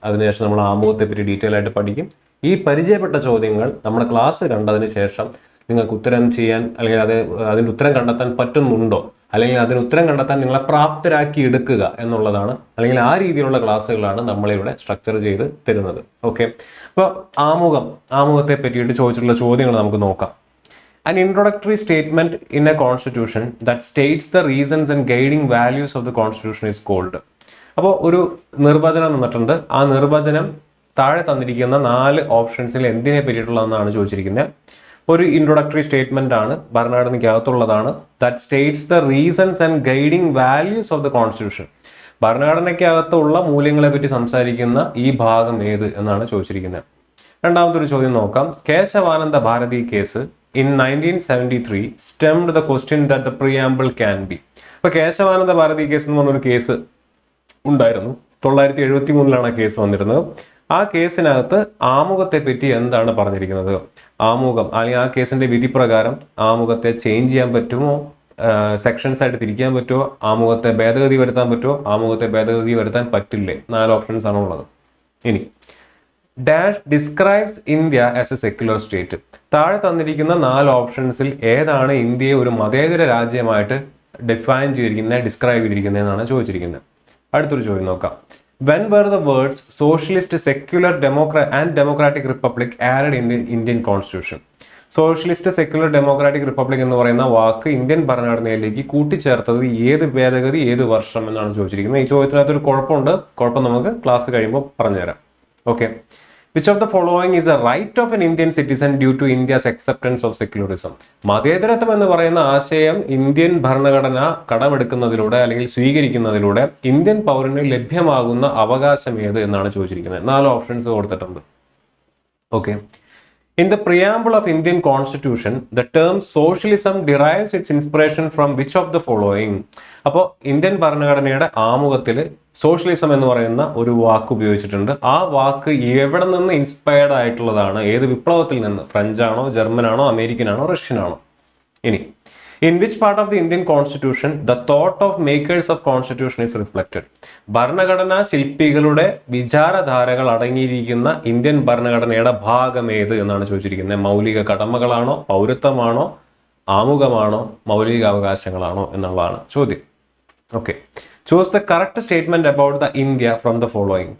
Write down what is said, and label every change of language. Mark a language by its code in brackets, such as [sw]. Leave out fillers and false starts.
[ml] അതിനുശേഷം നമ്മൾ ആമുഖത്തെ പറ്റി ഡീറ്റെയിൽ ആയിട്ട് പഠിക്കും. ഈ പരിചയപ്പെട്ട ചോദ്യങ്ങൾ നമ്മുടെ ക്ലാസ് കണ്ടതിന് ശേഷം നിങ്ങൾക്ക് ഉത്തരം ചെയ്യാൻ അല്ലെങ്കിൽ അതിൻ്റെ ഉത്തരം കണ്ടെത്താൻ പറ്റുന്നുണ്ടോ, അല്ലെങ്കിൽ അതിന് ഉത്തരം കണ്ടെത്താൻ നിങ്ങളെ പ്രാപ്തരാക്കി എടുക്കുക എന്നുള്ളതാണ്, അല്ലെങ്കിൽ ആ രീതിയിലുള്ള ക്ലാസ്സുകളാണ് നമ്മളിവിടെ സ്ട്രക്ചർ ചെയ്ത് തരുന്നത്. ഓക്കെ, അപ്പോൾ ആമുഖത്തെ പറ്റിയിട്ട് ചോദിച്ചിട്ടുള്ള ചോദ്യങ്ങൾ നമുക്ക് നോക്കാം. [en] An introductory statement in a constitution that states the reasons and guiding values of the constitution is called. [ml] അപ്പോൾ ഒരു നിർവചനം തന്നിട്ടുണ്ട്. ആ നിർവചനം താഴെ തന്നിരിക്കുന്ന 4 ഓപ്ഷൻസിൽ എന്തിനെ പറ്റിയിട്ടുള്ളതെന്നാണ് ചോദിച്ചിരിക്കുന്നത്. ഒരു ഇൻട്രൊഡക്ടറി സ്റ്റേറ്റ്മെന്റ് ആണ്, ഭരണഘടനയ്ക്കകത്തുള്ളതാണ്. [en] That states the reasons and guiding values of the constitution. [ml] ഭരണഘടനയ്ക്കകത്തുള്ള മൂല്യങ്ങളെ പറ്റി സംസാരിക്കുന്ന ഈ ഭാഗം ഏത് എന്നാണ് ചോദിച്ചിരിക്കുന്നത്. രണ്ടാമത്തെ ഒരു ചോദ്യം നോക്കാം. [en] Kesavananda Bharati case in 1973 stemmed the question that the preamble can be. [ml] അപ്പോൾ കേശവാനന്ദ ഭാരതി കേസ് എന്ന് പറഞ്ഞൊരു കേസ് ഉണ്ടായിരുന്നു. 1973 കേസ് വന്നിരുന്നത്. ആ കേസിനകത്ത് ആമുഖത്തെ പറ്റി എന്താണ് പറഞ്ഞിരിക്കുന്നത്? ആമുഖം അല്ലെങ്കിൽ ആ കേസിന്റെ വിധി പ്രകാരം ആമുഖത്തെ ചേഞ്ച് ചെയ്യാൻ പറ്റുമോ, സെക്ഷൻസ് ആയിട്ട് തിരിക്കാൻ പറ്റുമോ, ആമുഖത്തെ ഭേദഗതി വരുത്താൻ പറ്റുമോ, ആമുഖത്തെ ഭേദഗതി വരുത്താൻ പറ്റില്ലേ? 4 ഓപ്ഷൻസ് ആണ് ഉള്ളത്. [en] ഇനി dash describes India as a secular state. [ml] താഴെ തന്നിരിക്കുന്ന 4 ഓപ്ഷൻസിൽ ഏതാണ് ഇന്ത്യയെ ഒരു മതേതര രാജ്യമായിട്ട് ഡിഫൈൻ ചെയ്തിരിക്കുന്നത്, ഡിസ്ക്രൈബ് ചെയ്തിരിക്കുന്നത് എന്നാണ് ചോദിച്ചിരിക്കുന്നത്. അടുത്തൊരു ചോദ്യം നോക്കാം. [en] When were the words socialist, secular, and democratic republic added in the Indian constitution? [ml] Socialist, secular, democratic republic എന്ന് പറയുന്ന വാക്ക് ഇന്ത്യൻ ഭരണഘടനയിലേക്ക് കൂട്ടിച്ചേർത്തത് ഏത് ഭേദഗതി, ഏത് വർഷം എന്നാണ് ചോദിച്ചിരിക്കുന്നത്. ഈ ചോദ്യത്തിനകത്തൊരു കുഴപ്പം നമുക്ക് ക്ലാസ് കഴിയുമ്പോൾ പറഞ്ഞുതരാം. [en] Okay, which of the following is a right of an Indian citizen due to India's acceptance of secularism? [ml] മതേതരത്വം എന്ന് പറയുന്ന ആശയം ഇന്ത്യൻ ഭരണഘടന കടമെടുക്കുന്നതിലൂടെ അല്ലെങ്കിൽ സ്വീകരിക്കുന്നതിലൂടെ ഇന്ത്യൻ പൗരന് ലഭ്യമാകുന്ന അവകാശം ഏത് എന്നാണ് ചോദിച്ചിരിക്കുന്നത്. 4 ഓപ്ഷൻസ് കൊടുത്തിട്ടുണ്ട്. [en] Okay, in the preamble of Indian constitution the term socialism derives its inspiration from which of the following? [ml] അപ്പോൾ ഇന്ത്യൻ ഭരണഘടനയുടെ ആമുഖത്തിൽ സോഷ്യലിസം എന്ന് പറയുന്ന ഒരു വാക്ക് ഉപയോഗിച്ചിട്ടുണ്ട്. ആ വാക്ക് എവിടെ നിന്ന് ഇൻസ്പയർഡ് ആയിട്ടുള്ളതാണ്? ഏത് വിപ്ലവത്തിൽ നിന്ന്? ഫ്രഞ്ചാണോ, ജർമ്മനാണോ, അമേരിക്കനാണോ, റഷ്യനാണോ? [en] ഇനി in which part of the Indian constitution the thought of makers of constitution is reflected? [ml] ഭരണഘടനാ ശില്പികളുടെ വിചാരധാരകൾ അടങ്ങിയിരിക്കുന്ന ഇന്ത്യൻ ഭരണഘടനയുടെ ഭാഗം ഏത് എന്നാണ് ചോദിച്ചിരിക്കുന്നത്. മൗലിക കടമകളാണോ, പൗരത്വമാണോ, ആമുഖമാണോ, മൗലിക അവകാശങ്ങളാണോ എന്നുള്ളതാണ് ചോദ്യം. [en] Okay, choose the correct statement about the India from the following.